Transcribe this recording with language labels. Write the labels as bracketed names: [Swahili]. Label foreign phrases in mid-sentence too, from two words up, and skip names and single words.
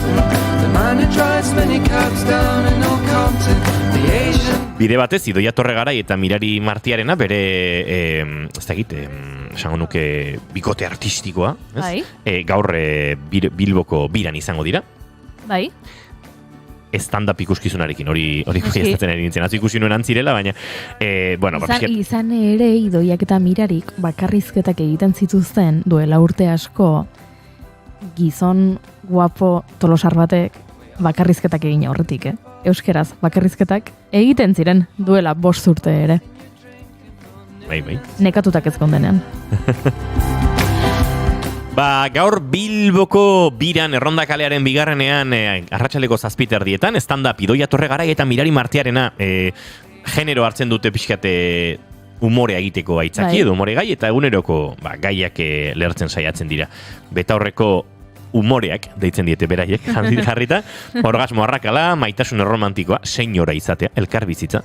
[Basque] Bide batez, Idoia Torregarai eta Mirari Martiarena bere, ez dakit, esango nuke bikote artistikoa, ez? Bai. Gaur Bilboko biran izango dira. Bai. Stand-up ikuskizunarekin, hori baiestatzen ari nintzen. Atzu ikusi nuen antzirela, baina, bueno, izan ere Idoiak eta Mirarik bakarrizketak egiten zituzten duela urte asko, gizon guapo tolosar batek bakarrizketak egin aurretik, Euskeraz, bakarrizketak egiten ziren duela 5 urte ere. Bai. Nekatutak ez kondenean. Gaur Bilboko biran erronda kalearen bigarrenean arratsaleko 7:00 stand-up Idoia Torregarai eta Mirari Martiarena genero hartzen dute pixkate umorea egiteko aitzaki edo umore gai, eta eguneroko gaiak lertzen saiatzen dira. Betaurreko umoreak deitzen diete beraiek jarrita, orgasmo arrakala, maitasun erromantikoa, senyora izatea, elkar bizitza.